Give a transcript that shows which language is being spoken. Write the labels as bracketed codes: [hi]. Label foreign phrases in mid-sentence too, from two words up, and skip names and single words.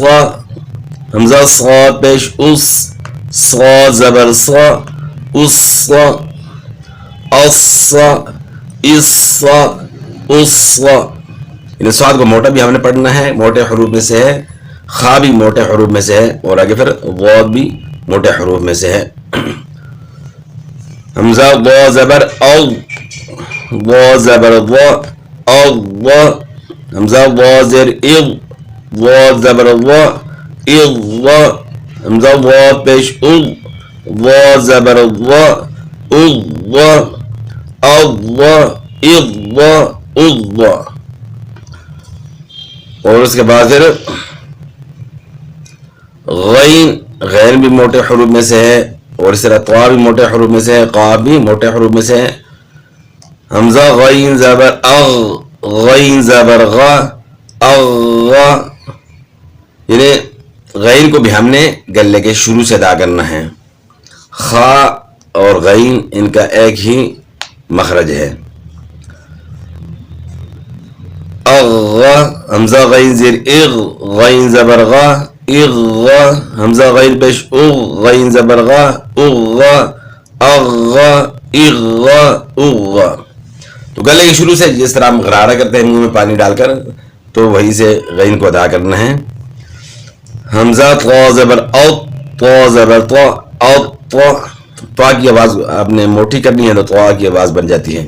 [ur] حمزہ صا پیش اس، صا زبر صا، اس، اس، اس، اس. یعنی صاد کو موٹا بھی ہم نے پڑھنا ہے، موٹے حروف میں سے ہے، خا بھی موٹے حروف میں سے ہے، اور آگے پھر غاد بھی موٹے حروف میں سے ہے. حمزہ ضا زبر او، ضا زبر ضا، او. حمزہ ضا زیر اض، ضا زبر ضا، اض. حمزہ ضا پیش اض، ضا زبر ضا، اض، اض، اض، اض. اور اس کے بعد پھر غین، غین بھی موٹے حروف میں سے ہے، اور اس طرح طوا بھی موٹے حروف میں سے ہے، قاف بھی موٹے حروف میں سے ہے. حمزہ غین زبر اغ، غین زبر غا، اغ. یعنی غین کو بھی ہم نے گلے کے شروع سے ادا کرنا ہے. خا اور غین ان کا ایک ہی مخرج ہے. اغ، حمزہ غین زیر اغ، غین زبر غا، اغ. حمزہ غین پیش اغ، غین زبر غا، اغ، اغ، اغ، اغ. تو گلے کے شروع سے جس طرح ہم غرارہ کرتے ہیں منہ میں پانی ڈال کر، تو وہی سے غین کو ادا کرنا ہے. حمزہ طوا زبر او، طوا زبر طوا، او طوا. طوا کی آواز آپ نے موٹی کرنی ہے تو طوا کی آواز بن جاتی ہے.